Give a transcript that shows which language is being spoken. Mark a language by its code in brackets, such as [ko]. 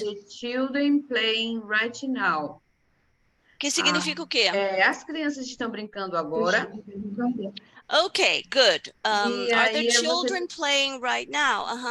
[en] The children playing right now. [pt] Que significa o quê? As crianças estão brincando agora. [en] Okay, good. Are the children playing right now?